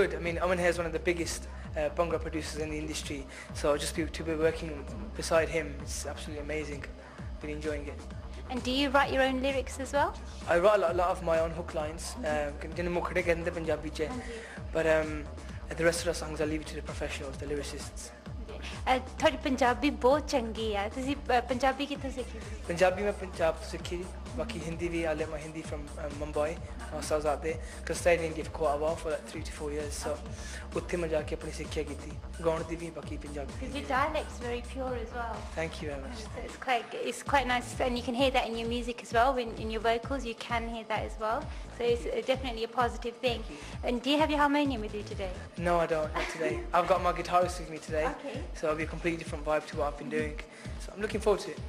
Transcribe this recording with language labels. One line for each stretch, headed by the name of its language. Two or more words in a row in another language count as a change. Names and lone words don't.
English: I mean, Aman Hay is one of the biggest Bhangra producers in the industry, so just to be working beside him, it's absolutely amazing. Been enjoying it. And do you write your own lyrics as well? I write a lot of my own hook lines, but the rest of the songs I leave it to the professionals, the lyricists.
Punjabi: ਥੋੜ੍ਹੀ ਪੰਜਾਬੀ ਬਹੁਤ ਚੰਗੀ ਹੈ ਤੁਸੀਂ ਪੰਜਾਬੀ ਕਿੱਥੋਂ ਸਿੱਖੀ
Hindi: पंजाबी मैं पंजाब से सीखी बाकी हिंदी भी
English: I learned my Hindi from Mumbai when I was out there because I stayed in India for quite a while for like 3 to 4 years so
Punjabi: ਉੱਥੇ ਮੈਂ ਜਾਕੇ ਅਪਣੀ ਸਿੱਖਿਆ ਕੀ ਥੀ ਗਾਉਣ ਦੀ ਵੀ ਬਾਕੀ ਪੰਜਾਬੀ
English: your dialect's very pure as well. Thank you very much. So it's quite nice and you can hear that in your music as well when in your vocals you can hear that as well. So it's definitely a positive thing. And do you have your harmonium with you today? No, I don't. Not today. I've got my guitarist with me today. Okay. So it'll be a completely different vibe to what I've been doing. So I'm looking forward to it.